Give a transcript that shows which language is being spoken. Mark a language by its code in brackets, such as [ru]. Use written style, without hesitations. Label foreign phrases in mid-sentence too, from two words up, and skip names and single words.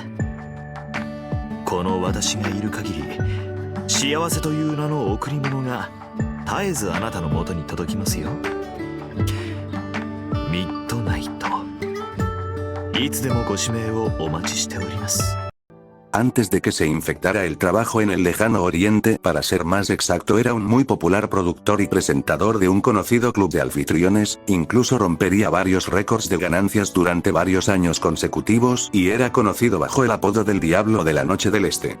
[ja] この私がいる限り、幸せという名の贈り物が絶えずあなたの元に届きますよ。ミッドナイト、いつでもご指名をお待ちしております。 [es] Antes de que se infectara el trabajo en el lejano oriente, para ser más exacto, era un muy popular productor y presentador de un conocido club de anfitriones, incluso rompería varios récords de ganancias durante varios años consecutivos y era conocido bajo el apodo del Diablo de la Noche del Este.